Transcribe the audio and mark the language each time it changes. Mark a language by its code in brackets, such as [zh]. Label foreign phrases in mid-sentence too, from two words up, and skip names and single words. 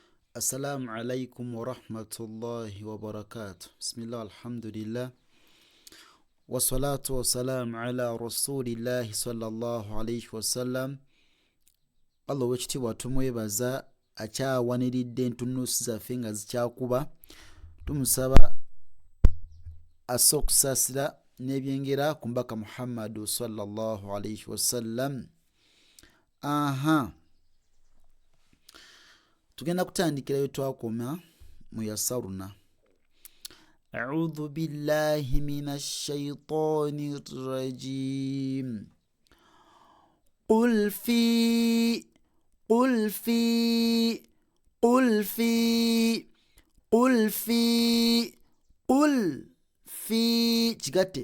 [ar] السلام عليكم ورحمة الله وبركاته. بسم الله الحمد لله والصلاة والسلام على رسول الله صلى الله عليه وسلم. [lg] Allah wekitiibwa tumwebaza akyawaniridde entunuusi zaffe nga zikyakuba. Tumusaba asse okusaasira n'ebyengera ku mbaka Muhammadu [ar] sallallahu alaihi wasallam. [lg] Tugenda kutandikira bye twakoma mu yasaruna. [ar] A'udhu billahi minash shaitani rajim. [lg] Qul fi kigatte.